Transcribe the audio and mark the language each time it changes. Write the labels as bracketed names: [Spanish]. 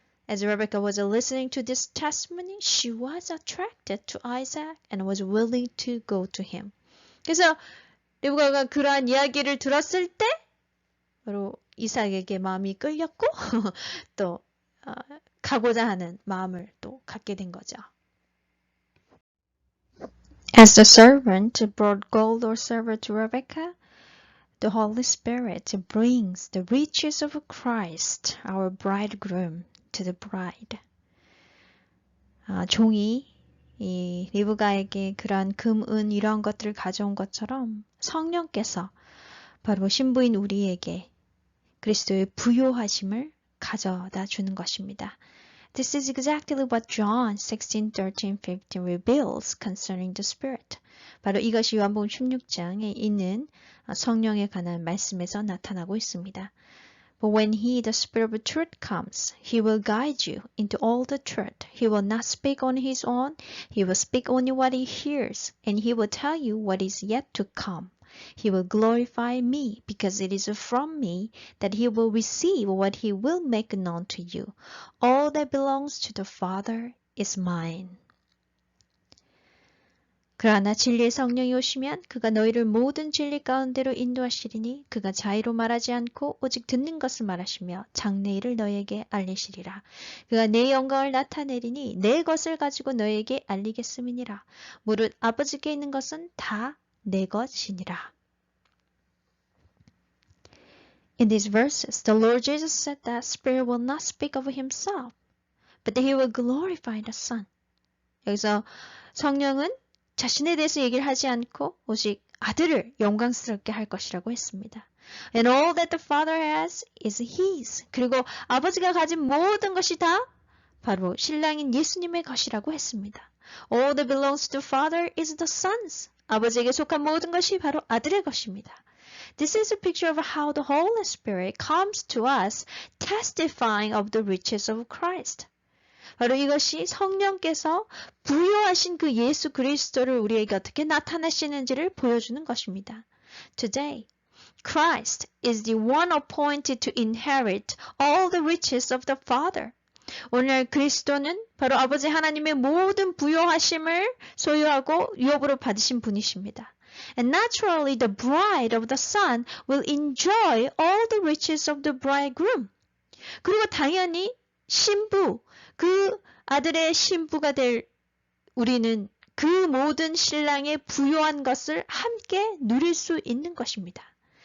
[English] As Rebecca was listening to this testimony, she was attracted to Isaac and was willing to go to him. [Korean] 그래서 르브가가 그러한 이야기를 들었을 때 바로 이삭에게 마음이 끌렸고 또 가고자 하는 마음을 또 갖게 된 거죠. [English] As the servant brought gold or silver to Rebecca, the Holy Spirit brings the riches of Christ, our bridegroom, to the bride. [Korean] 종이 이 리브가에게 그러한 금, 은 이러한 것들을 가져온 것처럼 성령께서 바로 신부인 우리에게 그리스도의 부요하심을 가져다 주는 것입니다. [English] This is exactly what John 16:13-15 reveals concerning the Spirit. [Korean] 바로 이것이 요한복음 16장에 있는 성령에 관한 말씀에서 나타나고 있습니다. [English] But when he, the Spirit of truth, comes, he will guide you into all the truth. He will not speak on his own. He will speak only what he hears, and he will tell you what is yet to come. He will glorify me, because it is from me that he will receive what he will make known to you. All that belongs to the Father is mine. [Korean] 그러나 진리의 성령이 오시면 그가 너희를 모든 진리 가운데로 인도하시리니 그가 자의로 말하지 않고 오직 듣는 것을 말하시며 장래일을 너희에게 알리시리라. 그가 내 영광을 나타내리니 내 것을 가지고 너희에게 알리겠음이니라. 무릇 아버지께 있는 것은 다 내 것이니라. [English] In these verses, the Lord Jesus said that Spirit will not speak of himself, but that he will glorify the Son. [Korean] 여기서 성령은 자신에 대해서 얘기를 하지 않고 오직 아들을 영광스럽게 할 것이라고 했습니다. [English] And all that the Father has is his. [Korean] 그리고 아버지가 가진 모든 것이 다 바로 신랑인 예수님의 것이라고 했습니다. [English] All that belongs to the Father is the Son's. [Korean] 아버지에게 속한 모든 것이 바로 아들의 것입니다. [English] This is a picture of how the Holy Spirit comes to us, testifying of the riches of Christ. [Korean] 바로 이것이 성령께서 부요하신 그 예수 그리스도를 우리에게 어떻게 나타내시는지를 보여주는 것입니다. [English] Today, Christ is the one appointed to inherit all the riches of the Father. [Korean] 오늘 그리스도는 바로 아버지 하나님의 모든 부요하심을 소유하고 유업으로 받으신 분이십니다. [English] And naturally, the bride of the Son will enjoy all the riches of the bridegroom. [Korean] 그리고 당연히 신부, 그 아들의 신부가 될 우리는 그 모든 신랑의 부요한 것을 함께 누릴 수 있는 것입니다.